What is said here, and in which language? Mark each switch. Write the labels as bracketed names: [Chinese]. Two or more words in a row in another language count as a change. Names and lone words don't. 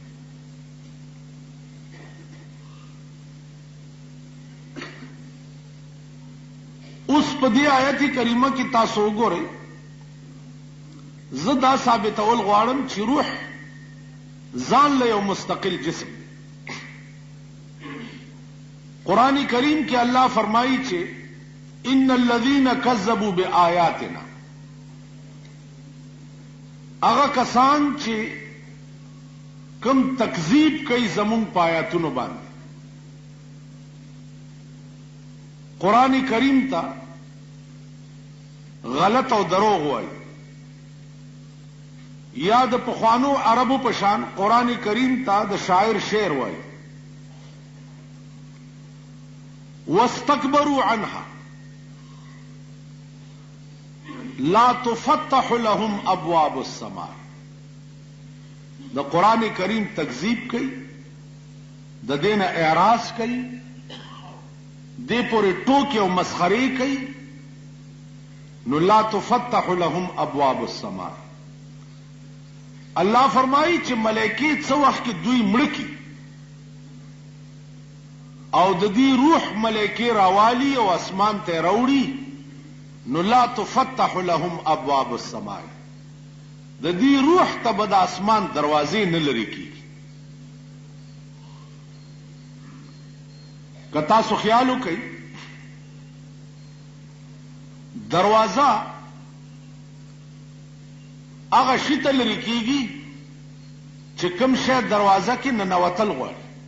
[Pashto] اوس په دې آیت کریمه کې تاسو وګورئ زه دا ثابتول غواړم چې روح ځان له یو مستقل جسم دی. قرآن کریم کې الله فرمایي چې [Arabic] ان الذين كذبوا بآياتنا [Pashto] هغه کسان چې کوم تکذیب کوي زمونږ په آیاتونو باندې قرآن کریم ته غلط او دروغ وایي یا د پخوانو عربو په شان قرآن کریم ته د شاعر شعر وایي. [Arabic] واستكبروا عنها لا تفتح لهم ابواب السماء. [Pashto] د قرآن کریم تکذیب کوي د دین اعراض کوي دې پورې ټوکې او مسخرې کوي نو [Arabic] لا تفتح لهم ابواب السماء. [Pashto] الله فرمایي چې ملائکې څه وخت کې دوی مړه کی او د دې روح ملائکې راوالي او اسمان ته راوړي نو [Arabic] لا تفتح لهم ابواب السماء. [Pashto] د دې روح ته به د اسمان دروازې نه لري کیږي. که تاسو خیال وکئ دروازه هغه شي ته لرې کېږي چې کوم شی دروازه کې ننوتل غواړي.